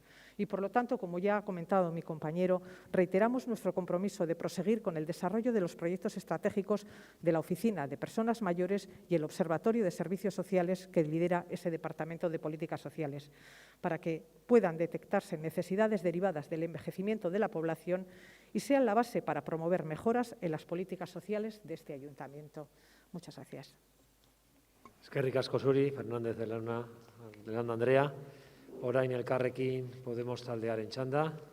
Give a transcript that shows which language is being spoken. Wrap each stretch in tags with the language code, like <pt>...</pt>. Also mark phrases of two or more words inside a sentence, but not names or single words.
<es>Y, por lo tanto, como ya ha comentado mi compañero, reiteramos nuestro compromiso de proseguir con el desarrollo de los proyectos estratégicos de la Oficina de Personas Mayores y el Observatorio de Servicios Sociales que lidera ese Departamento de Políticas Sociales, para que puedan detectarse necesidades derivadas del envejecimiento de la población y sean la base para promover mejoras en las políticas sociales de este ayuntamiento. Muchas gracias.</es> <eu>Eskerrik asko zuri, Fernández de Landa Andrea. Orain Elkarrekin Podemos taldearen txanda.</eu>